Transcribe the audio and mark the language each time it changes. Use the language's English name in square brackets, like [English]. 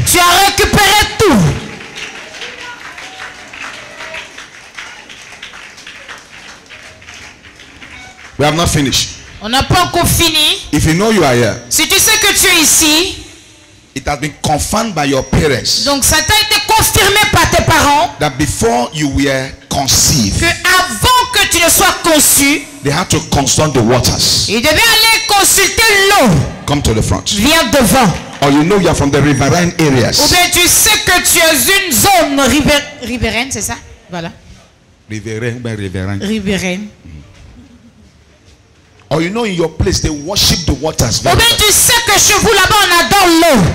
[French] Tu as récupéré tout. [English] We have not finished. [French] On n'a pas encore fini. [English] If you know you are here, [French] Si tu sais que tu es ici, [English] it has been confirmed by your parents [French] donc ça t'a été confirmé par tes parents [English] that before you were conceived, [French] que avant que tu ne sois conçu, [English] they had to consult the waters. [French] il devait aller consulter l'eau. [English] Come to the front. [French] Viens devant. [English] Or you know you are from the riverine [French] Ou [English] areas. [French] bien tu sais que tu es une zone riveraine, c'est ça? Voilà. [English] Riverine. [French] Riveraine. [English] Or you know in your place they worship the waters [French] Ou bien [English] well. [French] tu sais que chez vous là-bas on adore l'eau.